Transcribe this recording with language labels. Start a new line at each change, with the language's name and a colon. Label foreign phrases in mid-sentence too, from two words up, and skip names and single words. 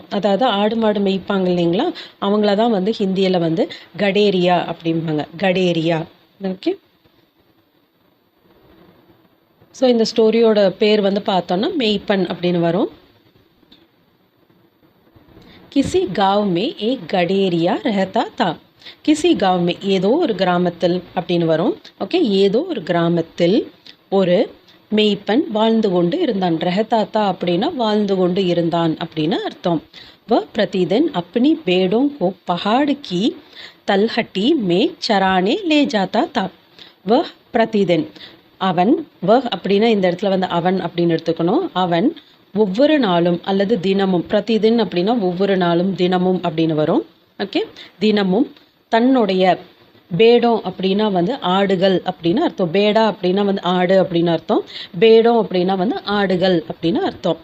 Tamil: அதாவது ஆடு, மாடு மேய்ப்பாங்க இல்லைங்களா? அவங்கள தான் வந்து ஹிந்தியில வந்து கடேரியா அப்படிம்பாங்க. கடேரியா. ஓகே. ஸோ இந்த ஸ்டோரியோட பேர் வந்து பார்த்தோன்னா मेइपन அப்படின்னு வரும்.
Hindi: கிசி गांव में एक गडेरिया रहता था. किसी गांव में
Tamil: ஏதோ ஒரு கிராமத்தில் அப்படின்னு வரும். ஓகே. ஏதோ ஒரு கிராமத்தில் ஒரு மெய்ப்பன் வாழ்ந்து கொண்டு இருந்தான். रहता அப்படின்னா வாழ்ந்து கொண்டு இருந்தான் அப்படின்னு அர்த்தம்.
Hindi: वह प्रतिदिन अपनी भेड़ों को पहाड़ की तलहटी में चराने ले जाता था. वह प्रतिदिन
Tamil: அவன் அப்படின்னா இந்த இடத்துல வந்து அவன் அப்படின்னு எடுத்துக்கணும். அவன் ஒவ்வொரு நாளும் அல்லது தினமும், பிரதிதின் அப்படின்னா ஒவ்வொரு நாளும், தினமும் அப்படின்னு வரும். ஓகே. தினமும் தன்னுடைய பேடம் அப்படின்னா வந்து ஆடுகள் அப்படின்னு அர்த்தம். பேடா அப்படின்னா வந்து ஆடு அப்படின்னு அர்த்தம். பேடம் அப்படின்னா வந்து ஆடுகள் அப்படின்னு அர்த்தம்.